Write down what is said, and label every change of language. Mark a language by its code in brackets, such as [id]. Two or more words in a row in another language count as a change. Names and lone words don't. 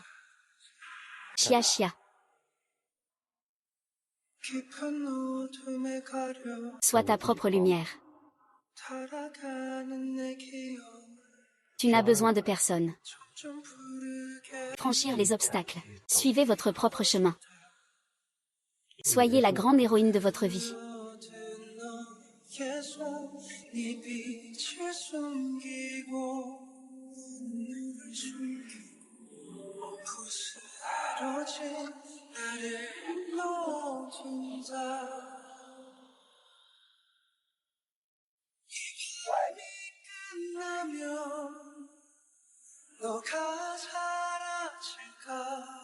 [ko] Chia chia. 깊은 어둠에 가려 [fr] Sois ta propre lumière. [ko] 달아가는 내 기억 [fr] Tu n'as besoin de personne. [ko] 점점 부르게 [fr] Franchir les obstacles. Suivez votre propre chemin. Soyez la grande héroïne de votre vie. [ko] 계속 네 빛을 숨기고 눈물을 숨기고 부스러진 나를 놓친다 이 밤이 끝나면 너가 사라질까